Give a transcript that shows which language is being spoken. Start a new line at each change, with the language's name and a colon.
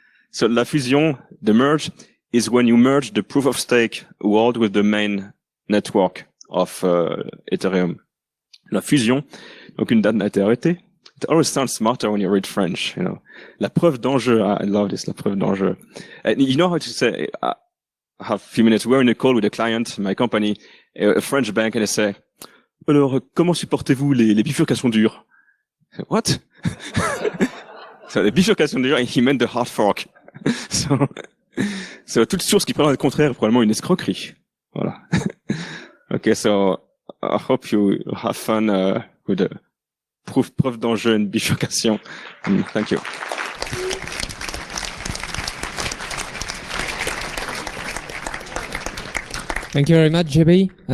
English: So
French: la fusion,
English: the merge, is when you merge the proof of stake world with the main network of Ethereum.
French: La fusion, donc une date n'a été arrêtée.
English: It always sounds smarter when you read French,
French: La preuve d'enjeu.
English: I love this,
French: la preuve d'enjeu.
English: And you know how to say, I have a few minutes. We're in a call with a client, my company, a French bank, and they say,
French: alors, comment supportez-vous les bifurcations dures?
English: What? So,
French: les bifurcations dures,
English: he meant the hard fork.
French: So, toute source qui prétend le contraire est probablement une escroquerie. Voilà.
English: Okay, so, I hope you have fun with the
French: preuve d'enjeu
English: and bifurcation. Thank you. Thank you very much, JB.